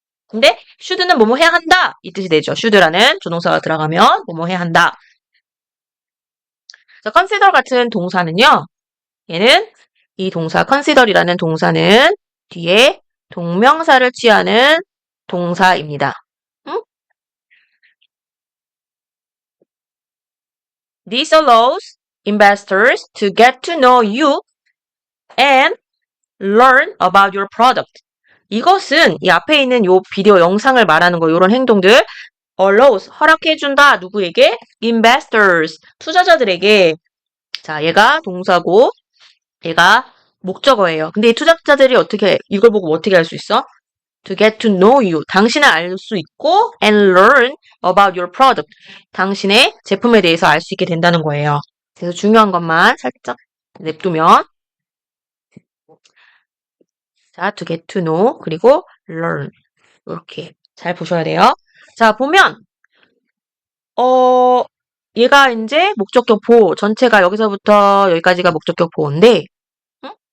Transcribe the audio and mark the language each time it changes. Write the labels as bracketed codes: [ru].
[ko] 근데 should는 뭐뭐 해야 한다 이 뜻이 되죠. should라는 조동사가 들어가면 뭐뭐 해야 한다. 그래서 consider 같은 동사는요. 얘는 이 동사 consider이라는 동사는 뒤에 동명사를 취하는 동사입니다. 응? [en] This allows investors to get to know you and learn about your product. [ko] 이것은 이 앞에 있는 요 비디오 영상을 말하는 거 이런 행동들 allows 허락해준다 누구에게? investors 투자자들에게. 자, 얘가 동사고 얘가 목적어예요. 근데 이 투자자들이 어떻게 이걸 보고 어떻게 알 수 있어? [en] To get to know you. [ko] 당신을 알 수 있고 [en] and learn about your product. [ko] 당신의 제품에 대해서 알 수 있게 된다는 거예요. 그래서 중요한 것만 살짝 냅두면 자, [en] to get to know [ko] 그리고 learn 이렇게 잘 보셔야 돼요. 자, 보면 얘가 이제 목적격 보호 전체가 여기서부터 여기까지가 목적격 보호인데 응?